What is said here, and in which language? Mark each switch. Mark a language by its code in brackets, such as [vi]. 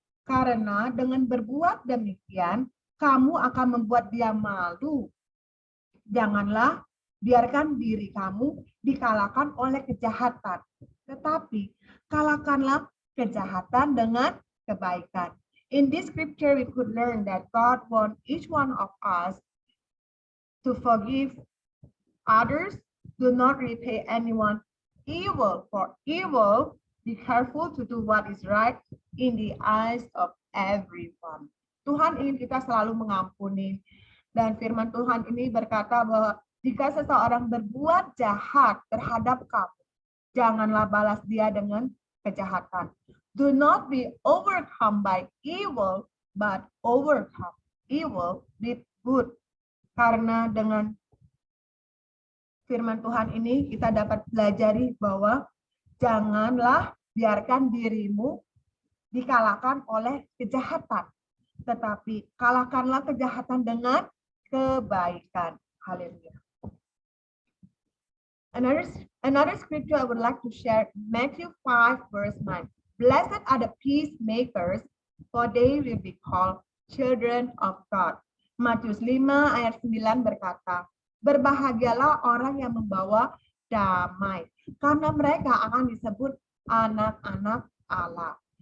[id] Karena dengan berbuat demikian, kamu akan membuat dia malu. Janganlah biarkan diri kamu dikalahkan oleh kejahatan, tetapi kalahkanlah kejahatan dengan kebaikan. [en] In this scripture, we could learn that God wants each one of us to forgive others. Do not repay anyone evil for evil. Be careful to do what is right in the eyes of everyone. [id] Tuhan ingin kita selalu mengampuni. Dan firman Tuhan ini berkata bahwa jika seseorang berbuat jahat terhadap kamu, janganlah balas dia dengan kejahatan. [en] Do not be overcome by evil, but overcome evil with good. [id] Karena dengan firman Tuhan ini kita dapat pelajari bahwa janganlah biarkan dirimu dikalahkan oleh kejahatan, tetapi kalahkanlah kejahatan dengan kebaikan. Haleluya. [en] Another scripture I would like to share, Matthew 5 verse 9. Blessed are the peacemakers, for they will be called children of God. [id] Matius 5 ayat 9 berkata, berbahagialah orang yang membawa damai, karena mereka akan disebut anak-anak Allah.